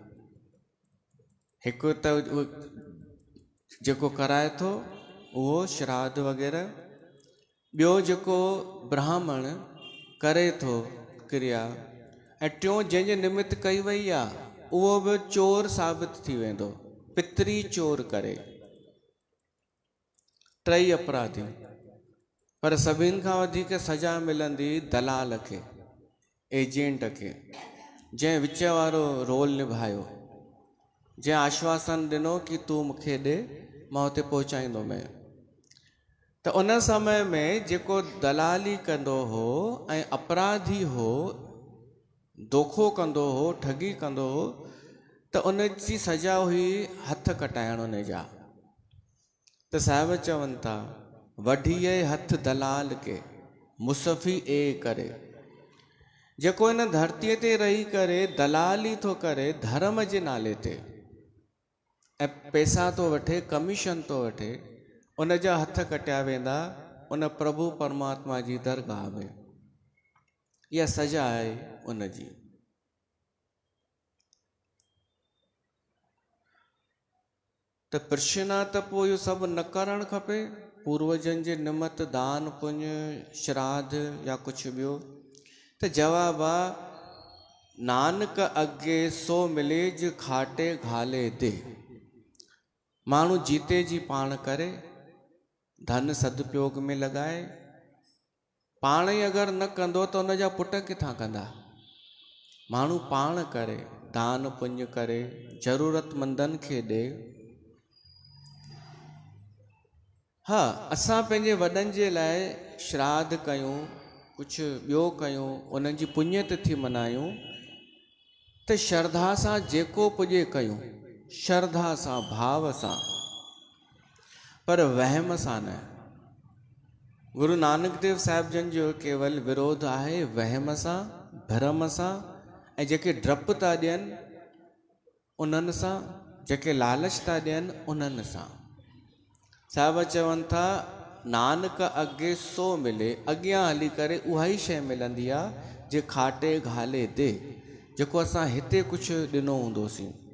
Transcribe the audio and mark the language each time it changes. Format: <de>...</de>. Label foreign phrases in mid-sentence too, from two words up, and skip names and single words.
<sd>हिकु त जेको कराए थो उहो श्राद्ध वग़ैरह, ॿियो जेको ब्राह्मण करे थो क्रिया, ऐं टियों जंहिंजे निमित्त कई वई आहे उहो बि चोर साबित थी वेंदो,</sd> <pa>ਪਿਤਰੀ ਚੋਰ ਕਰੇ।</pa> <sd>3 अपराधी। पर सभिनि खां वधीक सज़ा मिलंदी दलाल खे, एजेंट खे, जंहिं विच वारो रोल निभायो, जंहिं आश्वासन ॾिनो कि तूं मूंखे ॾे, मां हुते पहुचाईंदोमि। त उन समय में जेको दलाली कंदो हो ऐं अपराधी हो, धोखो कंदो हो, ठगी कंदो हो, त उन जी सज़ा हुई हथ कटाइण उन जा। त साहिब चवनि था</sd> <pa>ਵਢੀਅ ਹਥ ਦਲਾਲ ਕੇ ਮੁਸਫ਼ੀ ਏ ਕਰੇ।</pa> <sd>जेको इन धरतीअ ते रही करे दलाली थो करे धर्म जे नाले ते, ऐं पैसा थो वठे, कमीशन थो वठे, उन जा हथ कटिया वेंदा उन प्रभु परमात्मा जी दरगाह में। इहा सज़ा आहे उन जी। त प्रश्न आहे त पोइ इहो सभु न करणु खपे? पूर्वजनि जे निमित्त दान पुण्य श्राद्ध या कुझु ॿियो? त जवाबु आहे</sd> <pa>ਨਾਨਕ ਅਗੈ ਸੋ ਮਿਲੈ ਜ ਖਾਟੇ ਘਾਲੇ ਦੇ।</pa> <sd>माण्हू जीते जी पाण करे, धन सदुपयोग में लॻाए, पाण ई अगरि न कंदो त उन जा पुट किथां कंदा? माण्हू पाण करे, दान पुण्य करे, ज़रूरतमंदनि खे ॾे। हा, असां पंहिंजे वॾनि जे लाइ श्राद्ध कयूं, कुझु ॿियो कयूं, उन्हनि जी पुण्य तिथि मल्हायूं, त श्रद्धा सां जेको पुॼे कयूं, श्रद्धा सां, भाव सां, पर वहम सां न। गुरु नानक देव साहिब जन जो केवल विरोध आहे वहम सां, भरम सां, ऐं जेके डपु था ॾियनि उन्हनि सां, जेके लालच था ॾियनि उन्हनि सां। साहिब चवनि था</sd> <pa>ਨਾਨਕ ਅਗੈ ਸੋ ਮਿਲੈ,</pa> <sd>अॻियां हली करे उहा ई शइ मिलंदी आहे</sd> <pa>ਜੇ ਖਾਟੇ ਘਾਲੇ ਦੇ,</pa> <sd>जेको असां हिते कुझु ॾिनो हूंदोसीं।</sd>